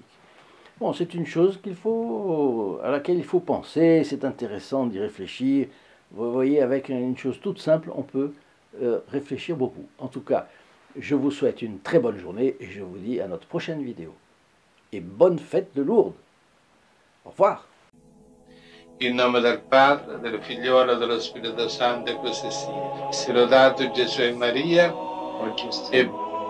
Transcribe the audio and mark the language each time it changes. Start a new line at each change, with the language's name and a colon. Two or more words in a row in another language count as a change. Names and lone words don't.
French: Bon, c'est une chose à laquelle il faut penser, c'est intéressant d'y réfléchir. Vous voyez, avec une chose toute simple, on peut réfléchir beaucoup. En tout cas, je vous souhaite une très bonne journée et je vous dis à notre prochaine vidéo. Et bonne fête de Lourdes. Au revoir.
Italian: In nome del Padre, del Figliolo e dello Spirito Santo, e così sia. Sia lodato Gesù e Maria, e